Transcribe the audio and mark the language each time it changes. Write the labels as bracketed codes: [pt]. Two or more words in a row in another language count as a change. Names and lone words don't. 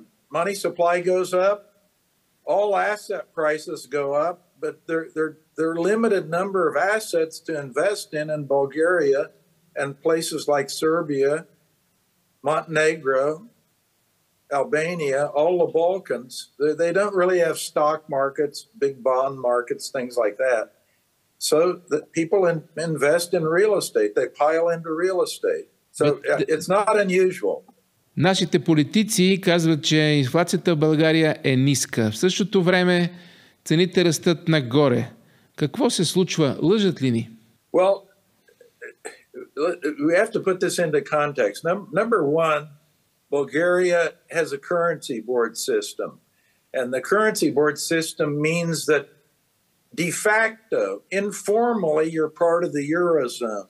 [en] Money supply goes up, all asset prices go up, but there are limited number of assets to invest in Bulgaria and places like Serbia, Montenegro, Albania, all the Balkans. They don't really have stock markets, big bond markets, things like that. So that people invest in real estate. They pile into real estate. So it's not unusual. [bg] Нашите политици казват, че инфлацията в България е ниска. В същото време цените растат нагоре. Какво се случва? Лъжат ли ни? [en] Well, we have to put this into context. Number one, Bulgaria has a currency board system. And the currency board system means that de facto, informally, you're part of the Eurozone.